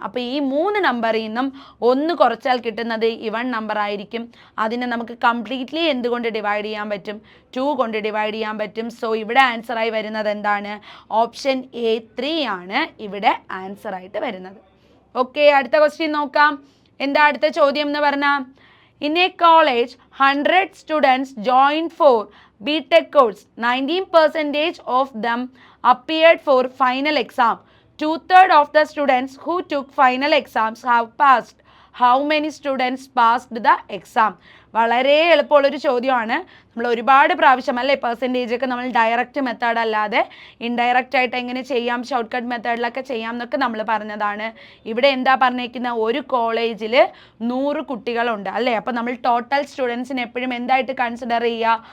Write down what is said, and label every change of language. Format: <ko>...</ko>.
<ml>അപ്പോൾ ഈ 3 നമ്പറിൽ നിന്നും 1 കുറച്ചാൽ കിട്ടുന്നത് ഇവൺ നമ്പർ ആയിരിക്കും. അതിനെ നമുക്ക് കംപ്ലീറ്റ്ലി എന്തുകൊണ്ട് ഡിവൈഡ് ചെയ്യാൻ പറ്റും? 2 കൊണ്ട് ഡിവൈഡ് ചെയ്യാൻ പറ്റും. സോ ഇവിടെ ആൻസറായി വരുന്നത് എന്താണ്? ഓപ്ഷൻ A3 ആണ് ഇവിടെ ആൻസറായിട്ട് വരുന്നത്. ഓക്കെ, അടുത്ത ക്വസ്റ്റ്യൻ നോക്കാം. എന്താ അടുത്ത ചോദ്യം എന്ന് പറഞ്ഞാൽ,</ml> <en>in a college 100 students joined for BTech course. 19% of them appeared for final exam. 2/3 of the students who took final exams have passed. How many students passed the exam?</en> <ml>വളരെ എളുപ്പമുള്ളൊരു ചോദ്യമാണ്. നമ്മൾ ഒരുപാട് പ്രാവശ്യം അല്ലേ പെർസെൻറ്റേജ് ഒക്കെ നമ്മൾ ഡയറക്റ്റ് മെത്തേഡ് അല്ലാതെ indirect ആയിട്ട് എങ്ങനെ ചെയ്യാം, ഷോർട്ട് കട്ട് മെത്തേഡിലൊക്കെ ചെയ്യാം എന്നൊക്കെ നമ്മൾ പറഞ്ഞതാണ്. ഇവിടെ എന്താ പറഞ്ഞേക്കുന്ന, ഒരു കോളേജിൽ 100 കുട്ടികളുണ്ട് അല്ലേ. അപ്പോൾ നമ്മൾ ടോട്ടൽ സ്റ്റുഡൻസിന് എപ്പോഴും എന്തായിട്ട് കൺസിഡർ ചെയ്യുക?</ml>